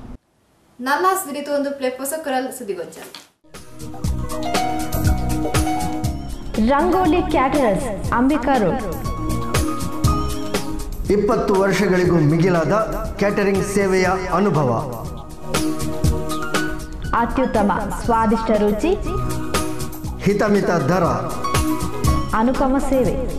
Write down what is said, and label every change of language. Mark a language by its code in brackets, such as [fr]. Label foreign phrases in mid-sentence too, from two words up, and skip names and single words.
[kn] ನಲ್ಲಾಸ್ ದಿರಿತು ಒಂದು ಪ್ಲೇಪೊಸ ಕೊರಲ್ ಸುದ್ದಿಗೋಚ. ರಂಗೋಲಿ ಕ್ಯಾಟರರ್ಸ್, ಅಂಬಿಕಾ ರೋಡ್. 20 ವರ್ಷಗಳಿಗೂ ಮಿಗಿಲಾದ ಕ್ಯಾಟರಿಂಗ್ ಸೇವೆಯ ಅನುಭವ. ಅತ್ಯುತ್ತಮ ಸ್ವಾದಿಷ್ಟ ರುಚಿ, ಹಿತಮಿತ ದರ, ಅನುಪಮ ಸೇವೆ.